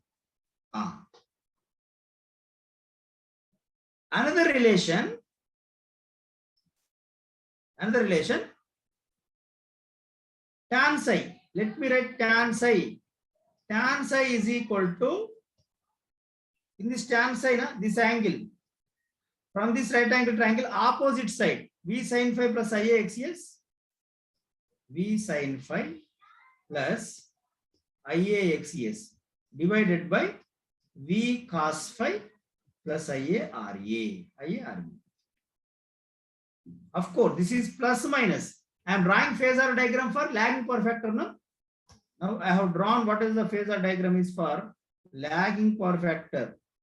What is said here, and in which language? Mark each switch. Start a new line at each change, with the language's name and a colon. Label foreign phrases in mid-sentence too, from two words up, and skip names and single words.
English: Another relation, tan psi. Let me write tan psi. Tan psi is equal to, in this tan psi, this angle, from this right angle triangle, opposite side, V sin phi plus IAXS, V sin phi plus IAXS divided by V cos phi plus IARA. Of course, this is plus minus. I am drawing phasor diagram for lagging power factor. No? Now I have drawn what is the phasor diagram is for lagging power factor.